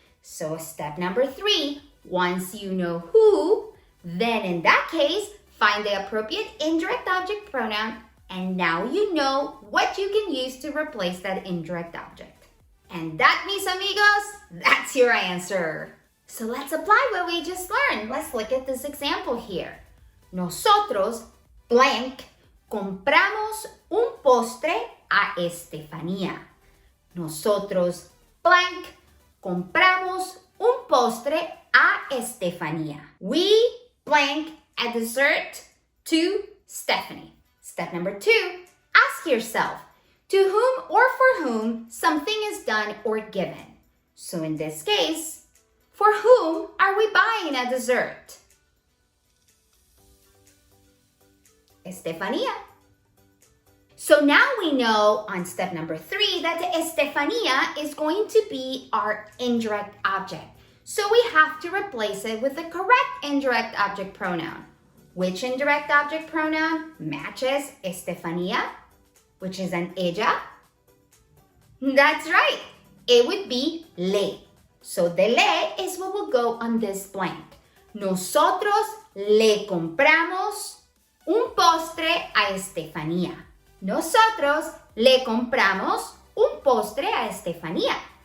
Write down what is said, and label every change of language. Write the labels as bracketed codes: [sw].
[en] So step number 3, once you know who, then in that case, find the appropriate indirect object pronoun, and now you know what you can use to replace that indirect object. And that, [es] mis amigos, [en] that's your answer. So let's apply what we just learned. Let's look at this example here. [es] Nosotros, blank, compramos un postre a Estefanía. Nosotros, blank, compramos un postre a Estefanía. [en] We, blank, a dessert to Stephanie. Step number 2, ask yourself, to whom or for whom something is done or given. So in this case, for whom are we buying a dessert? Estefanía. So now we know on step number 3 that the Estefanía is going to be our indirect object. So we have to replace it with the correct indirect object pronoun. Which indirect object pronoun matches Estefanía, which is an ella? That's right. It would be le. So the le is what will go on this blank. [es] Nosotros le compramos un postre a Estefanía. Nosotros le compramos un postre a Estefanía.